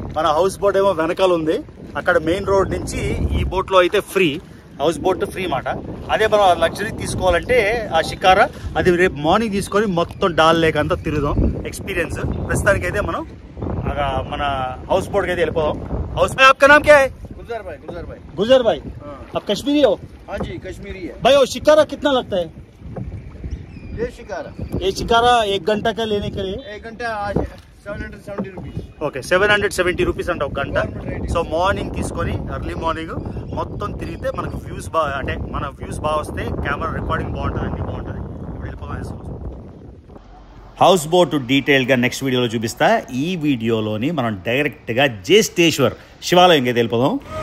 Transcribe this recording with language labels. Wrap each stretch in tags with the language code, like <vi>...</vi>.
<te>మన house boat ఏమో వెనకాల ఉంది. అక్కడ మెయిన్ రోడ్ నుంచి ఈ బోట్లో అయితే ఫ్రీ, హౌస్ బోట్ ఫ్రీ మాట. అదే మనం లగ్జరీ తీసుకోవాలంటే ఆ షికారా అది రేపు మార్నింగ్ తీసుకొని మొత్తం డాల్ లేక్ అంతా తిరుగుదాం, ఎక్స్పీరియన్స్. ప్రస్తుతానికి అయితే మనం మన హౌస్ బోట్కి అయితే వెళ్ళిపోదాం.</te> <hi>హౌస్ भाई आपका नाम क्या है? गुजर भाई गुजर भाई आप कश्मीरी हो? हाँ जी कश्मीरी है भाई वो शिकारा कितना लगता है? ये शिकारा 1 घंटा का लेने के लिए 1 घंटा आज 770 रुपीस</hi> <te>ఓకే 770 రూపీస్ అంట ఒక గంట. సో మార్నింగ్ తీసుకొని ఎర్లీ మార్నింగ్ మొత్తం తిరిగితే మనకు వ్యూస్ బాగా, అంటే మన వ్యూస్ బాగా వస్తే కెమెరా రికార్డింగ్ బాగుంటుంది, అన్ని బాగుంటుంది. ఇప్పుడు వెళ్ళిపోదాం. హౌస్ బోట్ డీటెయిల్గా నెక్స్ట్ వీడియోలో చూపిస్తా. ఈ వీడియోలోని మనం డైరెక్ట్గా జేస్టేశ్వర్ శివాలయం అయితే వెళ్ళిపోదాం.</te>